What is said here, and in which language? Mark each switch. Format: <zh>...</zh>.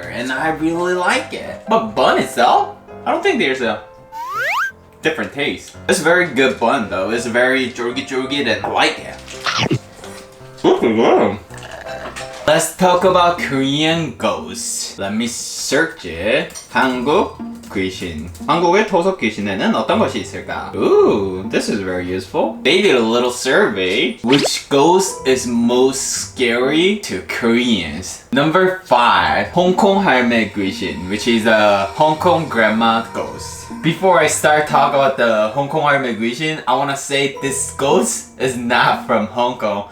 <en>And I really like it. But bun itself, I don't think there's a different taste. It's a very good bun though. It's very jorgy and I like it. Let's talk about Korean ghosts. Let me search it.</en> <ko>한국 gwishin. 한국의 토속 귀신에는 어떤 것이 있을까?</ko> <en>Ooh, this is very useful. They did a little survey. Which ghost is most scary to Koreans? Number 5, 홍콩할매 gwishin, which is a Hong Kong grandma ghost. Before I start talking about the 홍콩할매 gwishin, I want to say this ghost is not from Hong Kong.</en>